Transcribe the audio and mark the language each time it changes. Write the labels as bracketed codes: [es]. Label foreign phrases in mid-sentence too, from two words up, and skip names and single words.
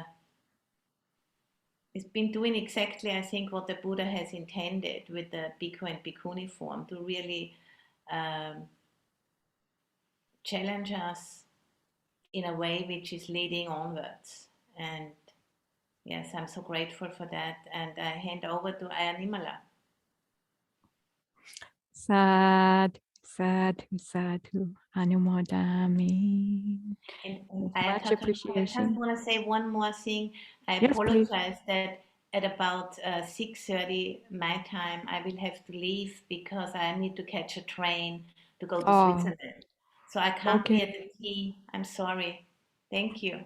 [en] it's been doing exactly, I think, what the Buddha has intended with the Bhikkhu and Bhikkhuni form, to really challenge us in a way which is leading onwards. And yes, I'm so grateful for that. And I hand over to Ayya Nimmala. [pi] Sadhu, sadhu, sadhu, anumodami. [en] And Much I appreciation. just want to say one more thing. I Yes, apologize that at about 6:30 my time, I will have to leave, because I need to catch a train to go to Switzerland. So I can't be at the tea. I'm sorry. Thank you.